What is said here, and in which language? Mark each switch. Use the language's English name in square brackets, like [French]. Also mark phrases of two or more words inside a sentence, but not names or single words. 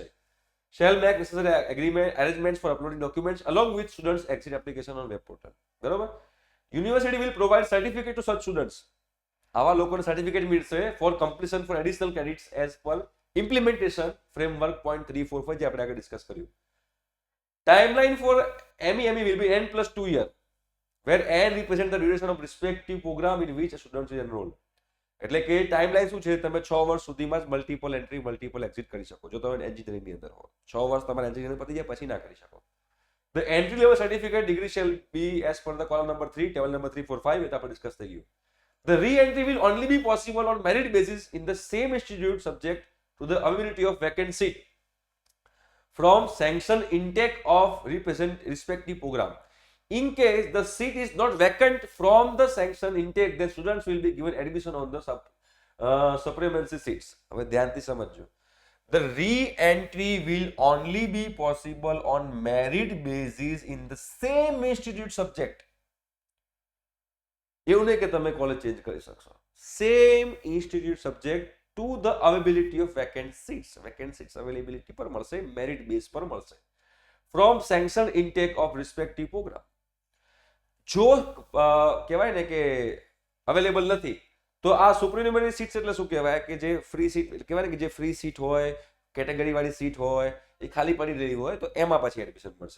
[English] Shall make necessary arrangements for uploading documents along with students exit application on web portal. [Gujarati] બરોબર. [English] University will provide certificate to such students. [Gujarati] આવા લોકોને સર્ટિફિકેટ મળશે [English] for completion for additional credits as per implementation framework point 3, 4, 5 [Gujarati] જે આપણે આગળ ડિસ્કસ કર્યું. [English] Timeline for MEME will be N+2 year, where N represent the duration of respective program in which a student is enrolled. [Gujarati] એટલે કે ટાઈમલાઈન શું છે? તમે 6 વર્ષ સુધીમાં જ [English] multiple entry multiple exit [Gujarati] કરી શકો જો તમે એન્જિનિયરિંગની અંદર હો. 6 વર્ષ તમારે એન્જિનિયરિંગ પતી જાય પછી ના કરી શકો. [English] The entry level certificate degree shall be as per the column number 3, table number 3, 4, 5 [Gujarati] એ આપણે ડિસ્કસ થઈ ગયું. [English] The re-entry will only be possible on merit basis in the same institute subject to the availability of vacant seat from sanction intake of respective program. In case the seat is not vacant from the sanction intake, then students will be given admission on the supremacy seats. [Gujarati] હવે ધ્યાનથી સમજજો. [English] The re-entry will only be possible on merit basis in the same institute subject. [Gujarati] એવું નહીં કે તમે કોલેજ ચેન્જ કરી શકશો. [English] same institute subject to the availability of vacant seats [Gujarati] અવેલેબિલિટી પર મળશે, મેરિટ બેઝ પર મળશે, [English] from sanction intake of respective program. [Gujarati] જો કહેવાય ને કે અવેલેબલ નથી તો આ [English] supernumerary seats [Gujarati] એટલે શું કહેવાય કે જે [English] free seat [Gujarati] કહેવાય ને કે જે [English] free seat [Gujarati] હોય, કેટેગરી વાળી સીટ હોય, એ ખાલી પડી રહી હોય તો એમાં પછી એડમિશન મળશે.